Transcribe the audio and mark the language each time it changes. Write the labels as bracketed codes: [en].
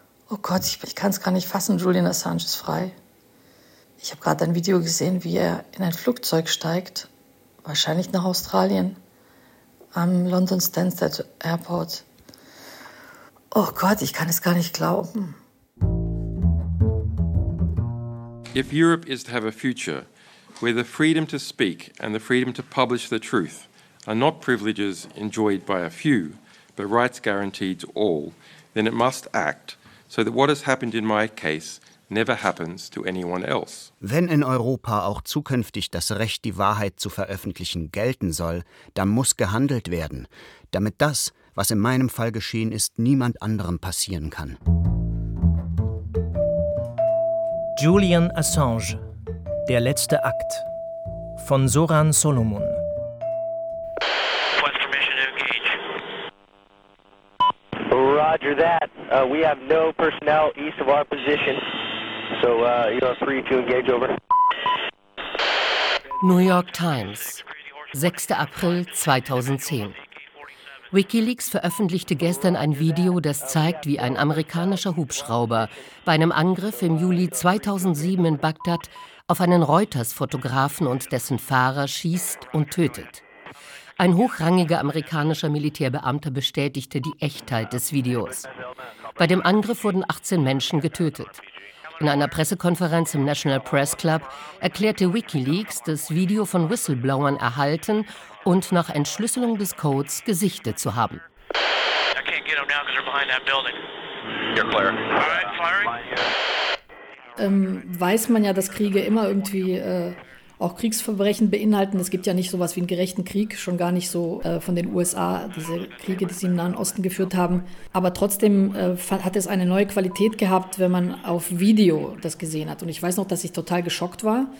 [de] Oh Gott, ich kann es gar nicht fassen, Julian Assange ist frei. Ich habe gerade ein Video gesehen, wie er in ein Flugzeug steigt, wahrscheinlich nach Australien, am London Stansted Airport. Oh Gott, ich kann es gar nicht glauben. [en] If Europe is to have a future, where the freedom to speak and the freedom to publish the truth are not privileges enjoyed by a few, but rights guaranteed to all, then it must act so that what has happened in my case never happens to anyone else. [de] Wenn in Europa auch zukünftig das Recht, die Wahrheit zu veröffentlichen, gelten soll, dann muss gehandelt werden, damit das, was in meinem Fall geschehen ist, niemand anderem passieren kann. Julian Assange, der letzte Akt, von Soran Solomon. [en] What's permission to engage? Roger that. We have no personnel east of our position. So you are free to engage, over. [de] New York Times, 6. April 2010. WikiLeaks veröffentlichte gestern ein Video, das zeigt, wie ein amerikanischer Hubschrauber bei einem Angriff im Juli 2007 in Bagdad auf einen Reuters-Fotografen und dessen Fahrer schießt und tötet. Ein hochrangiger amerikanischer Militärbeamter bestätigte die Echtheit des Videos. Bei dem Angriff wurden 18 Menschen getötet. In einer Pressekonferenz im National Press Club erklärte WikiLeaks, das Video von Whistleblowern erhalten und nach Entschlüsselung des Codes gesichtet zu haben. [en] I can't get them now, 'cause they're behind that building. You're clear. All right, firing. [de] Weiß man ja, dass Kriege immer irgendwie auch Kriegsverbrechen beinhalten. Es gibt ja nicht sowas wie einen gerechten Krieg, schon gar nicht so von den USA, diese Kriege, die sie im Nahen Osten geführt haben. Aber trotzdem hat es eine neue Qualität gehabt, wenn man auf Video das gesehen hat. Und ich weiß noch, dass ich total geschockt war.